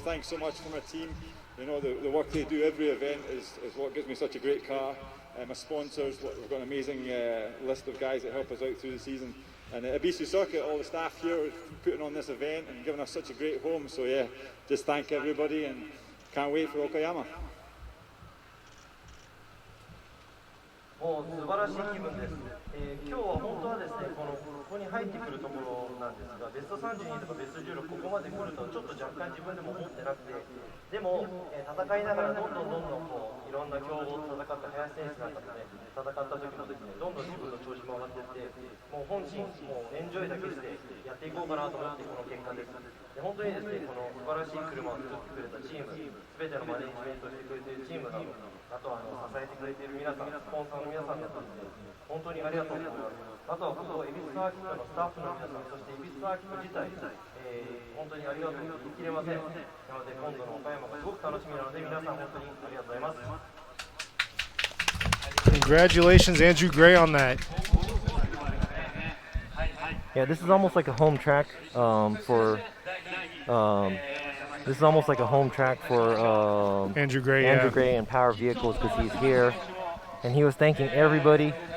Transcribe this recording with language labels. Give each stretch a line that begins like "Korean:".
English: Thanks so much for my team. You know, the work they do every event is what gives me such a great car. My sponsors, we've got an amazing list of guys that help us out through the season. And the Ebisu circuit, all the staff here putting on this event and giving us such a great home. So yeah, just thank everybody and can't wait for Okayama.
Japanese: もう素晴らしい気分です。今日は本当はですね、ここに入ってくるところなんですが、ベスト32とかベスト16、ここまで来るとちょっと若干自分でも思ってなくて、でも、戦いながらどんどんこういろんな強豪と戦った林選手なんかとね、戦った時もですね、どんどん自分の調子も上がっていって、もう本心、もうエンジョイだけしてやっていこうかなと思ってこの結果です。で本当にですね、この素晴らしい車を作ってくれたチーム、すべてのマネージメントしてくれているチームなど、あとは支えてくれている皆さん、スポンサーの皆さんだったので、本当にありがとうございます。あとはここ、エビスサーキットのスタッフの皆さん、そしてエビスサーキット自体、本当にありがとうと言い切れません。なので、今度の岡山がすごく楽しみなので、皆さん本当にありがとうございます。
English: Congratulations, Andrew Gray, on that. Yeah, this is almost like a home track for. This is almost like a home track for Andrew Gray and Power Vehicles because he's here, and he was thanking everybody.